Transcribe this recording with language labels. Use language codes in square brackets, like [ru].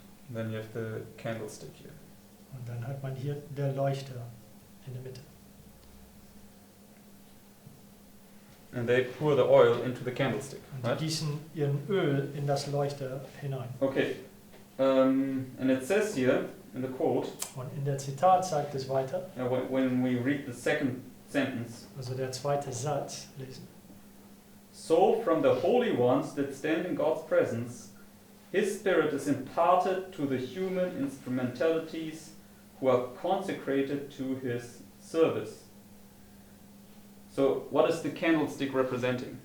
[en] Then you have the candlestick here. [de] Und dann hat man hier der Leuchter in der Mitte. [en] And they pour the oil into the candlestick, [de] Und die [en] right? [de] gießen ihren Öl in das Leuchter hinein. [en] Okay. And it says here in the quote, [de] Und in der Zitat sagt es weiter, [en] when we read the second sentence, [de] also der zweite Satz, lesen. [en] so from the holy ones that stand in God's presence, His Spirit is imparted to the human instrumentalities who are consecrated to His service. So, what is the candlestick representing,